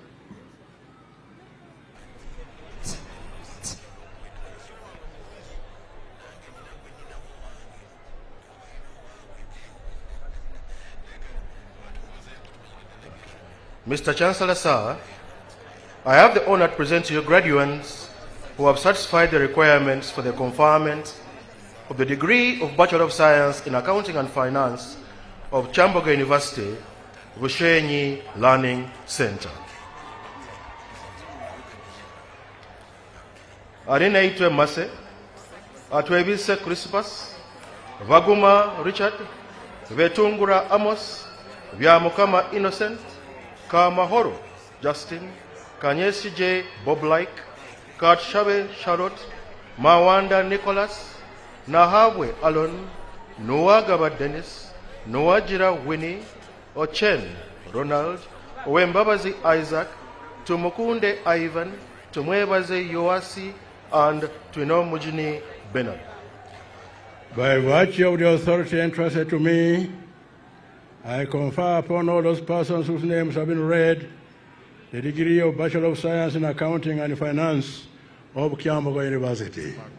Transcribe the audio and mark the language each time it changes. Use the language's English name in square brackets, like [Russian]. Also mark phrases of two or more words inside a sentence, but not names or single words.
[English] Mr. Chancellor, sir, I have the honor to present to you graduates who have satisfied the requirements for the conferment of the degree of Bachelor of Science in Accounting and Finance of Kyambogo University, Bushenyi Learning Center. Aline Mase, Atwebise Crispus, Vaguma Richard, Vetungura Amos, Vyamukama Innocent, Kamahoro Justin, Kanyesi J. Bob-like, Katshabe Charlotte, Mawanda Nicholas, Nahabwe Alon, Noagaba Dennis, Noajira Winnie, Ochen Ronald, Owembabazi Isaac, Tumukunde Ivan, Tumwebaze Yoasi, and Twinomujini Bernard. By virtue of the authority entrusted to me, I confer upon all those persons whose names have been read the degree of Bachelor of Science in Accounting and Finance of Kyambogo University.